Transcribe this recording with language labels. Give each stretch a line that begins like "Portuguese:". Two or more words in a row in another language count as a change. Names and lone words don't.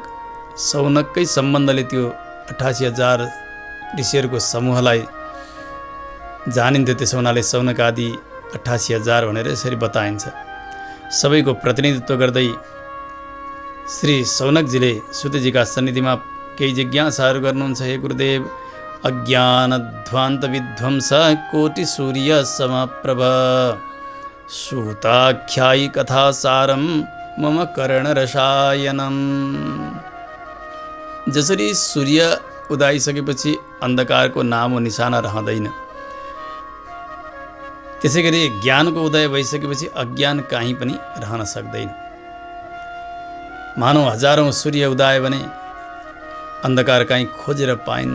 Nepali: सौनककै सम्बन्धले त्यो 88,000 ऋषिहरूको समूहलाई जानिन्थ्यो। त्यसो हुनाले सौनक आदि 88,000 भनेर यसरी बताइन्छ। सबैको प्रतिनिधित्व गर्दै श्री सौनकजीले सुतजीका सन्निधिमा केही जिज्ञासाहरू गर्नुहुन्छ।
Sanskrit: हे गुरुदेव, अज्ञान ध्वान्त विध्वंस कोटि सूर्य समप्रभ सूताख्यायी कथासारम मम कर्णरसायनम।
Nepali: जसरी सूर्य उदाइसकेपछि अन्धकारको नामो निशाना रहँदैन, त्यसै गरी ज्ञानको उदय भइसकेपछि अज्ञान कहीँ पनि रहन सक्दैन। मानौ हजारौँ सूर्य उदाय भने अन्धकार कहीँ खोजेर पाइन्न।